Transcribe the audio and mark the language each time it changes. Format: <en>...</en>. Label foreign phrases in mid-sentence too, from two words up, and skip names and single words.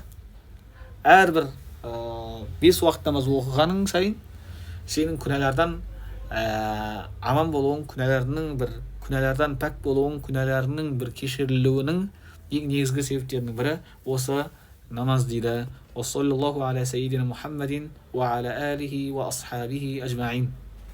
<kk>Әрбір 5 уақыт намаз оқығаның сайын сенің күнәлардан аман болуың, күнәлардан пәк болуың, күнәларының бір кешірілуінің ең негізгі себептерінің бірі осы намаз дейді.</kk> <ar>وصلى الله على سيدنا محمد وعلى آله وأصحابه أجمعين.</ar>